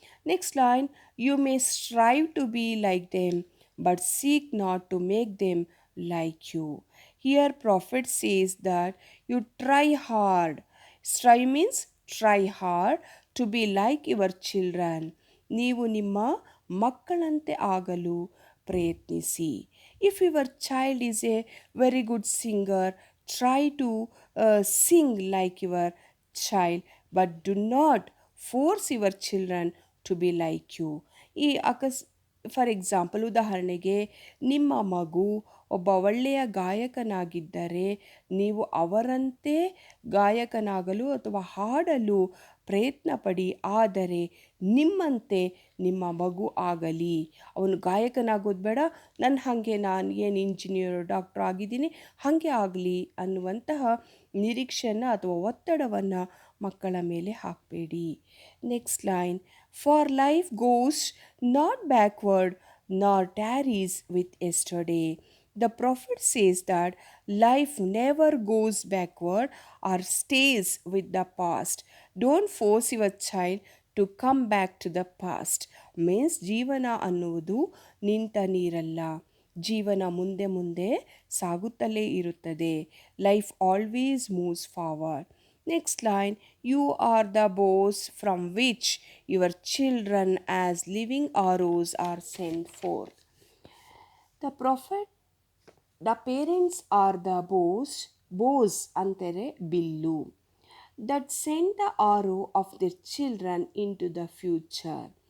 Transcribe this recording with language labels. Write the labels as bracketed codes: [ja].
[en] Next line, you may strive to be like them but seek not to make them like you. Here prophet says that you try hard. Strive means try hard to be like your children. [kn] ನೀವು ನಿಮ್ಮ ಮಕ್ಕಳಂತೆ ಆಗಲು ಪ್ರಯತ್ನಿಸಿ. [en] If your child is a very good singer, try to sing like your child, but do not force your children to be like you. ಈ for example, [kn] ಉದಾಹರಣೆಗೆ, ನಿಮ್ಮ ಮಗು ಒಬ್ಬ ಒಳ್ಳೆಯ ಗಾಯಕನಾಗಿದ್ದರೆ ನೀವು ಅವರಂತೆ ಗಾಯಕನಾಗಲು ಅಥವಾ ಹಾಡಲು ಪ್ರಯತ್ನ ಪಡಿ. ಆದರೆ ನಿಮ್ಮಂತೆ ನಿಮ್ಮ ಮಗು ಆಗಲಿ. ಅವನು ಗಾಯಕನಾಗೋದು ಬೇಡ, ನನ್ನ ಹಾಗೆ ನಾನು ಏನು ಇಂಜಿನಿಯರ್ ಡಾಕ್ಟ್ರ್ ಆಗಿದ್ದೀನಿ ಹಾಗೆ ಆಗಲಿ ಅನ್ನುವಂತಹ ನಿರೀಕ್ಷೆಯನ್ನು ಅಥವಾ ಒತ್ತಡವನ್ನು ಮಕ್ಕಳ ಮೇಲೆ ಹಾಕಬೇಡಿ. [en] Next line, for life goes not backward nor tarries with yesterday. The prophet says that life never goes backward or stays with the past. Don't force your child to come back to the past. [kn] Means ಜೀವನ ಅನ್ನುವುದು ನಿಂತ ನೀರಲ್ಲ, ಜೀವನ ಮುಂದೆ ಮುಂದೆ ಸಾಗುತ್ತಲೇ ಇರುತ್ತದೆ. [en] Life always moves forward. Next line, you are the bows from which your children as living arrows are sent forth. The prophet, the parents are the bows [kn] ಅಂತಾರೆ bill, [en] that send the arrow of their children into the future.